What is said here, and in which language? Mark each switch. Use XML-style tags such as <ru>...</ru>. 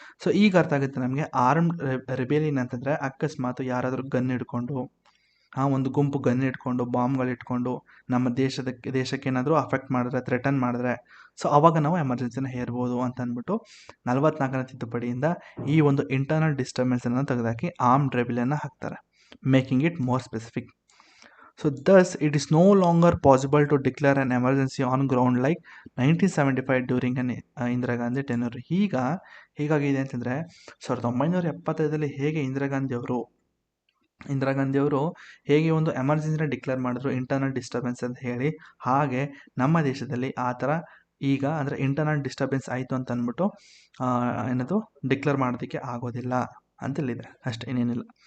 <kn>So ಈಗ ಅರ್ಥ ಆಗುತ್ತೆ ನಮಗೆ, ಆರ್ಮ್ಡ್ ರೆಬಿಲಿಯನ್ ಅಂತಂದರೆ ಅಕಸ್ಮಾತ್ ಯಾರಾದರೂ ಗನ್ ಹಿಡ್ಕೊಂಡು, ಒಂದು ಗುಂಪು ಗನ್ ಇಟ್ಕೊಂಡು ಬಾಂಬ್ಗಳು ಇಟ್ಕೊಂಡು ನಮ್ಮ ದೇಶಕ್ಕೆ ಏನಾದರೂ ಅಫೆಕ್ಟ್ ಮಾಡಿದ್ರೆ, ಥ್ರೆಟನ್ ಮಾಡಿದ್ರೆ, ಸೊ ಅವಾಗ ನಾವು ಎಮರ್ಜೆನ್ಸಿನ ಹೇರ್ಬೋದು ಅಂತ ಅಂದ್ಬಿಟ್ಟು 44ನೇ ತಿದ್ದುಪಡಿಯಿಂದ ಈ ಒಂದು ಇಂಟರ್ನಲ್ ಡಿಸ್ಟರ್ಬೆನ್ಸನ್ನು ತೆಗೆದಾಕಿ ಆರ್ಮ್ಡ್ ರೆಬಿಲಿಯನ್ನ ಹಾಕ್ತಾರೆ,</kn> <en>Making it more specific. So thus it is no longer possible to declare an emergency on ground like 1975 during an Indira Gandhi tenure.</en> <kn>ಹೀಗಾಗಿದೆ ಅಂತಂದರೆ 1975ರಲ್ಲಿ ಹೇಗೆ ಇಂದಿರಾ ಗಾಂಧಿಯವರು ಹೇಗೆ ಒಂದು ಎಮರ್ಜೆನ್ಸಿನ ಡಿಕ್ಲೇರ್ ಮಾಡಿದ್ರು ಇಂಟರ್ನಲ್ ಡಿಸ್ಟರ್ಬೆನ್ಸ್ ಅಂತ ಹೇಳಿ, ಹಾಗೆ ನಮ್ಮ ದೇಶದಲ್ಲಿ ಆ ಥರ ಈಗ ಅಂದರೆ ಇಂಟರ್ನಲ್ ಡಿಸ್ಟರ್ಬೆನ್ಸ್ ಆಯಿತು ಅಂತ ಅಂದ್ಬಿಟ್ಟು ಏನದು ಡಿಕ್ಲೇರ್ ಮಾಡೋದಕ್ಕೆ ಆಗೋದಿಲ್ಲ ಅಂತೇಳಿದೆ ಅಷ್ಟೇ, ಇನ್ನೇನಿಲ್ಲ.</kn>